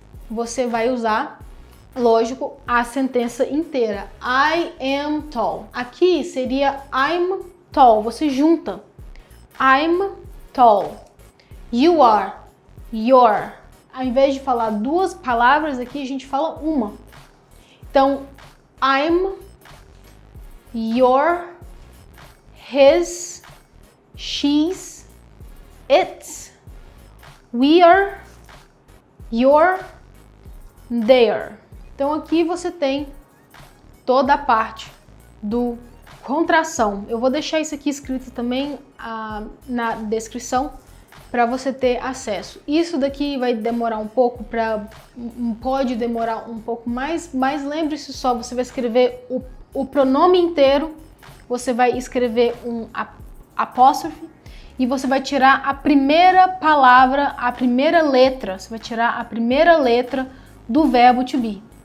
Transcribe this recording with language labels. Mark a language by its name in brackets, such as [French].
[Portuguese] Você vai usar, lógico, a sentença inteira. [English] I am tall. [Portuguese] Aqui seria [English] I'm tall, [Portuguese] você junta. [English] I'm tall. You are. You're. [Portuguese] Ao invés de falar duas palavras aqui, a gente fala uma. Então, [English] I'm, you're, his, she's, it's, we are, you're, there. [Portuguese] Então aqui você tem toda a parte do contração. Eu vou deixar isso aqui escrito também na descrição para você ter acesso. Isso daqui vai demorar um pouco, pode demorar um pouco mais, mas lembre-se só, você vai escrever o pronome inteiro, você vai escrever um apóstrofe e você vai tirar a primeira palavra, a primeira letra, você vai tirar a primeira letra do verbo to be.